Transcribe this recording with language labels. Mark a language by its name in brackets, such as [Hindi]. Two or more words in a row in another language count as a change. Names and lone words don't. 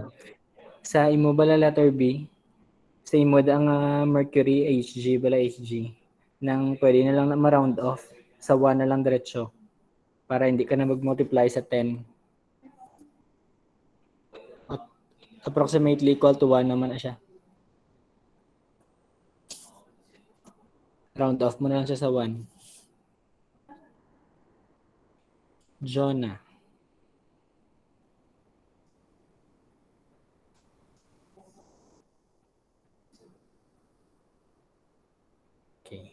[Hiligaynon] sa imo bala letter B, sa imo da nga Mercury Hg bala Hg nang pwede na lang na ma- [English] round off [Hiligaynon] sa 1 na lang diretso para hindi ka na mag-multiply sa 10. [English] Approximately equal to [Hiligaynon] 1 naman na siya. [English] Round off [Hiligaynon] mo na lang siya sa 1. Jonah. Okay.